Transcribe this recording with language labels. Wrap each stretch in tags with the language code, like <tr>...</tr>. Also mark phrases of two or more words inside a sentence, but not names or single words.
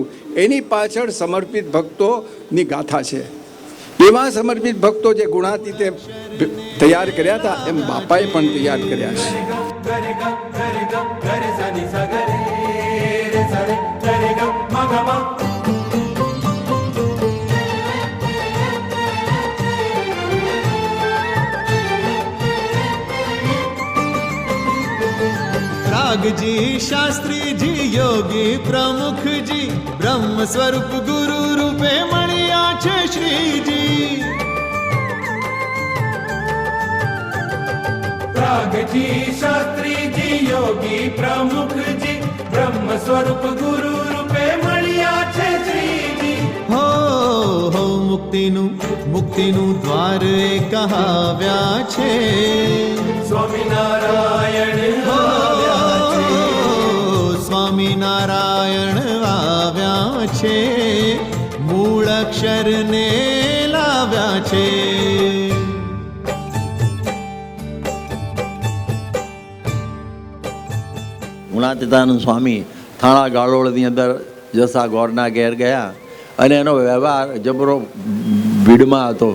<gu>એની પાછળ સમર્પિત ભક્તોની ગાથા છે. એવા સમર્પિત ભક્તો જે ગુણાતીતે તૈયાર કર્યા હતા એમ બાપાએ પણ તૈયાર કર્યા છે. રાગજી શાસ્ત્રી જી યોગી પ્રમુખ જી બ્રહ્મ સ્વરૂપ ગુરુ રૂપે મણિયા છે શ્રીજી. રાગજી શાસ્ત્રી જી યોગી પ્રમુખ જી બ્રહ્મ સ્વરૂપ ગુરુ રૂપે મણિયા છે શ્રીજી. હો મુક્તિનુ દ્વાર એ કહાવ્યા છે સ્વામિનારાયણ સ્વામિનારાયણ આવ્યા છે, મૂળ અક્ષરને લાવ્યા છે. ગુણાતીતાનંદ સ્વામી થાણા ગાળોળની અંદર જસા ગોરના ઘેર ગયા અને એનો વ્યવહાર જબરો ભીડમાં હતો.</gu>